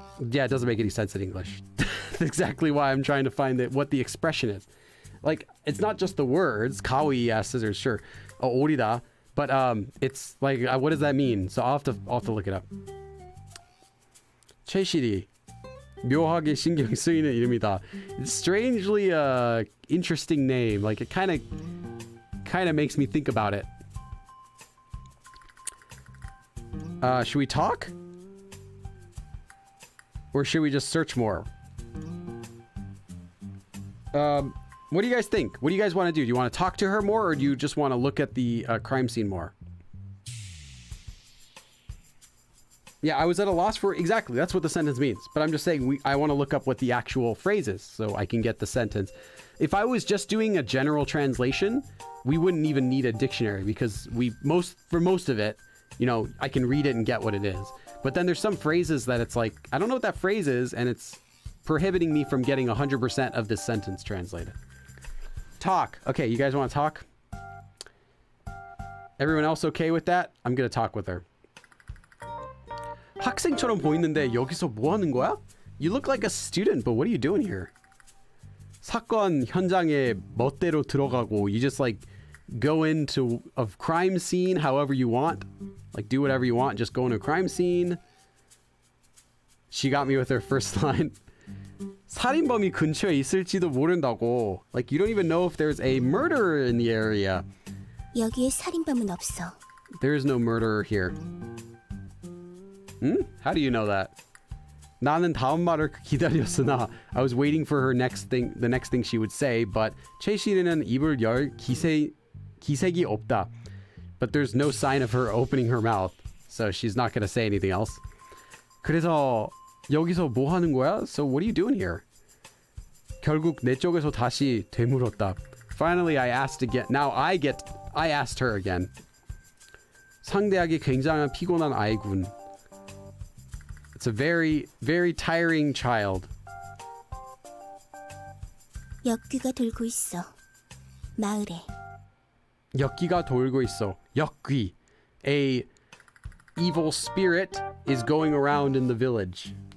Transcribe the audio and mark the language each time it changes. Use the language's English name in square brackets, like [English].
[English] Yeah, it doesn't make any sense in English. That's exactly why I'm trying to find what the expression is. Like, it's not just the words, kawi, yeah, scissors, sure. Oh, orida. But it's like, what does that mean? So I'll have to look it up. [Korean] 최실이 묘하게 신경 쓰이는 이름이다. [English] It's strangely interesting name. Like it kind of makes me think about it. Should we talk? Or should we just search more? What do you guys think? What do you guys want to do? Do you want to talk to her more, or do you just want to look at the crime scene more? Yeah, I was at a loss for exactly. That's what the sentence means. But I'm just saying I want to look up what the actual phrase is so I can get the sentence. If I was just doing a general translation, we wouldn't even need a dictionary because for most of it, you know, I can read it and get what it is. But then there's some phrases that it's like, I don't know what that phrase is, and it's prohibiting me from getting 100% of this sentence translated. Talk. Okay, you guys want to talk? Everyone else okay with that? I'm going to talk with her. [Korean] 학생처럼 보이는데 여기서 뭐 하는 거야? [English] You look like a student, but what are you doing here? [Korean] 사건 현장에 멋대로 들어가고 [English] you just like go into a crime scene however you want. Like do whatever you want, just go into a crime scene. She got me with her first line. [Korean] 살인범이 근처에 있을지도 모른다고. [English] Like you don't even know if there's a murderer in the area. [Korean] 여기에 살인범은 없어. [English] There is no murderer here. How do you know that? [Korean] 나는 다음 말을 기다렸으나 [English] I was waiting for her the next thing she would say, but [Korean] 최시리는 입을 열 기색이 없다. [English] But there's no sign of her opening her mouth, so she's not going to say anything else. [Korean] 그래서 여기서 뭐 하는 거야? [English] So what are you doing here? [Korean] 결국 내 쪽에서 다시 되물었다. [English] Finally, I asked again. Now I asked her again. [Korean] 상대하기 굉장한 피곤한 아이군. [English] It's a very, very tiring child. [Korean] 역귀가 돌고 있어. 마을에. 역귀가 돌고 있어. 역귀. [English] A evil spirit is going around in the village.